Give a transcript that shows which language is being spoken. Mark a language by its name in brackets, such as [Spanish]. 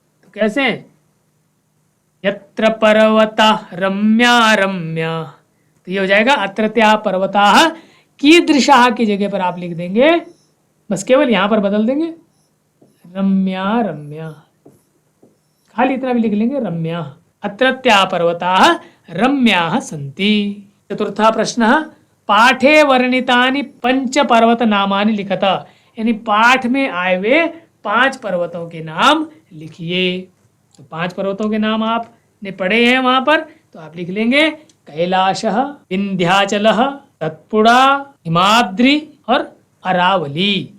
[Hindi] तो कैसे हैं, [Sanskrit] यत्र पर्वता रम्या रम्या। [Hindi] तो ये हो जाएगा [Sanskrit] अत्रत्याः पर्वताः कीदृशाः [Hindi] की जगह पर आप लिख देंगे, बस केवल यहाँ पर बदल देंगे रम्या रम्या, खाली इतना भी लिख लेंगे रम्या। [Sanskrit] अत्रत्याः पर्वताः रम्याः सन्ति। चतुर्था प्रश्न, पाठे वर्णितानि पंच पर्वत नामानि लिखत, [Hindi] यानी पाठ में आए हुए 5 पर्वतों के नाम लिखिए। तो 5 पर्वतों के नाम आपने पढ़े हैं वहां पर, तो आप लिख लेंगे कैलाशः, विंध्याचलः, सतपुड़ा, हिमाद्रि और अरावली।